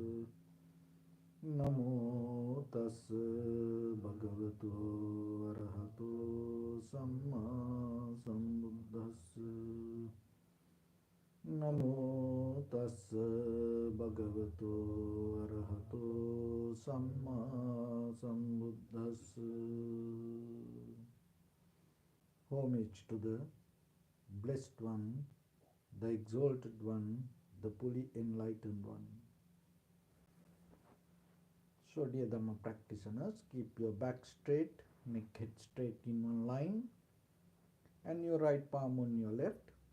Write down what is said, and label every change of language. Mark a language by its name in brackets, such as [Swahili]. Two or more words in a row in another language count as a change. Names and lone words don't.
[Pali] Namo tassa bhagavato arahato samma sambuddhassa. Namo tassa bhagavato arahato samma sambuddhassa. [English] Homage to the Blessed One, the Exalted One, the fully Enlightened One. So dear Dhamma practitioners, keep your back straight, neck head straight in one line, and your right palm on your left.